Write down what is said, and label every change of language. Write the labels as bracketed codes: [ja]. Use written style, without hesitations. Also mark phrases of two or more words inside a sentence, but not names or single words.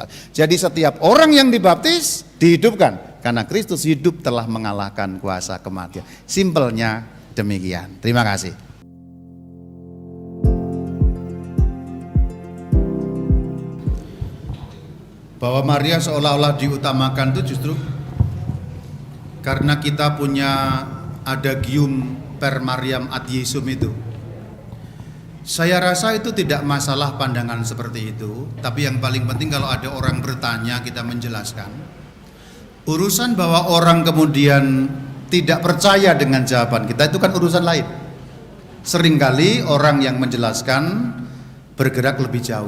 [id] Jadi setiap orang yang dibaptis dihidupkan karena Kristus hidup telah mengalahkan kuasa kematian. Simpelnya demikian. Terima kasih. Bahwa Maria seolah-olah diutamakan itu justru karena kita punya adagium [la] per Mariam ad Yesum [id] itu. Saya rasa itu tidak masalah pandangan seperti itu, tapi yang paling penting kalau ada orang bertanya kita menjelaskan. Urusan bahwa orang kemudian tidak percaya dengan jawaban kita itu kan urusan lain. Seringkali orang yang menjelaskan bergerak lebih jauh.